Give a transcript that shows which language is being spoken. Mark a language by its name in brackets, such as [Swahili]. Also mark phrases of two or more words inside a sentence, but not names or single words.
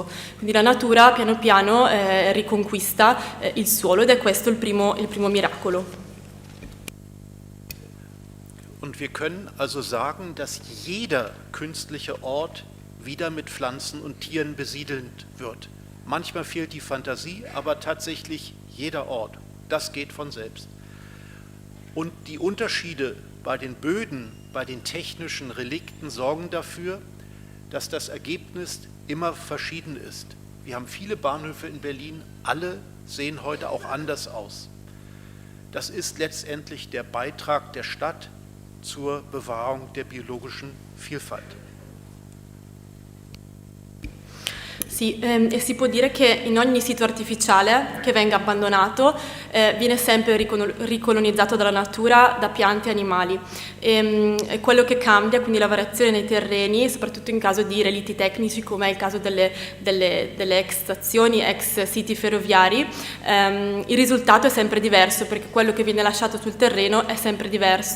[Italian] Quindi la natura piano piano riconquista il suolo ed è questo il primo miracolo. [German] Und wir können also sagen, dass jeder künstliche Ort wieder mit Pflanzen und Tieren besiedelt wird. Manchmal fehlt die Fantasie, aber tatsächlich jeder Ort. Das geht von selbst. Und die Unterschiede bei den Böden, bei den technischen Relikten sorgen dafür, dass das Ergebnis immer verschieden ist. Wir haben viele Bahnhöfe in Berlin, alle sehen heute auch anders aus. Das ist letztendlich der Beitrag der Stadt zur Bewahrung der biologischen Vielfalt. [Italian] Sì, e si può dire che in ogni sito artificiale che venga abbandonato viene sempre ricolonizzato dalla natura, da piante e animali. E quello che cambia, quindi la variazione nei terreni, soprattutto in caso di relitti tecnici come è il caso delle ex stazioni, ex siti ferroviari, il risultato è sempre diverso perché quello che viene lasciato sul terreno è sempre diverso.